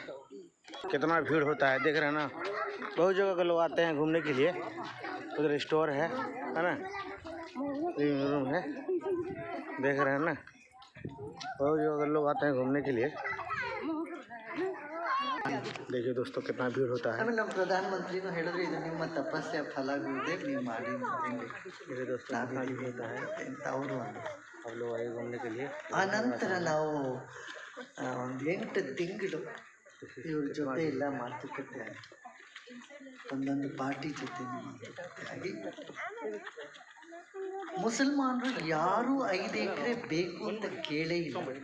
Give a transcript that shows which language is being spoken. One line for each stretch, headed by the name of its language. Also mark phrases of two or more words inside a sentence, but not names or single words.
Hindi: कितना भीड़ होता है, देख रहे हैं ना, बहुत जगह के लोग आते हैं घूमने के लिए। उधर स्टोर है ना,
English: living room
Hindi: है, देख रहे हैं ना, बहुत जगह के लोग आते हैं घूमने के लिए। देखिए दोस्तों कितना भीड़ होता है।
Kannada: ನಮ್ಮ ಪ್ರಧಾನಮಂತ್ರಿನೂ ಹೇಳಿದ್ರು ಇದು ನಿಮ್ಮ ತಪಸ್ಸೆ ಫಲ ಗುರುದೇವ್ ನೀವು ಮಾಡಿ
Hindi: मेरे दोस्तों कितना भीड़ होता है
Kannada: ಅಂತ ಅವರು ಅಂದರು.
Hindi: हम लोग आए घूमने के लिए।
Kannada: ಆ ನಂತರ ನಾವು ಒಂದು 8 ತಿಂಗಳು ಇವ್ರ ಜೊತೆ ಎಲ್ಲ ಮಾತುಕತೆ ಆಗಿ ಒಂದೊಂದು ಪಾರ್ಟಿ ಜೊತೆ ಮಾತುಕತೆ ಆಗಿ ಮುಸಲ್ಮಾನರು ಯಾರೂ 5 ಎಕರೆ ಬೇಕು ಅಂತ ಕೇಳೇ ಇಲ್ಲ.